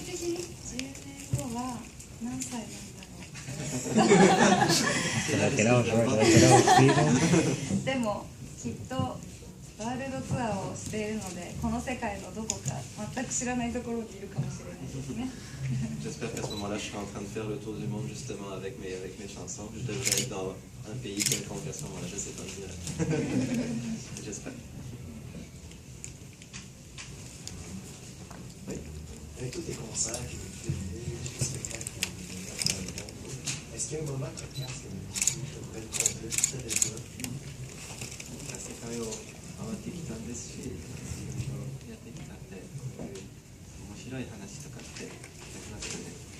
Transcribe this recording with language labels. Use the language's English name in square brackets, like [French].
[Japanese] 音楽的に10年後は何歳なんだろう。でもきっとワールドツアーをしているので、この世界のどこか全く知らないところにいるかもしれないですね。 [French] J'espère qu'à ce moment-là, je serai en train de faire le tour du monde justement avec mes chansons. Je devrais être dans un pays quelconque à ce moment-là, je ne sais pas le dire. J'espère. Oui. Avec tous tes concerts que vous faites, les spectacles que vous faites dans le monde, est-ce qu'il y a un moment cocasse que vous voudrez le compter tout avec ça? [Japanese] 世界を回ってきたんですし、いろいろやってきたんで、こういう面白い話とかってやりますよね。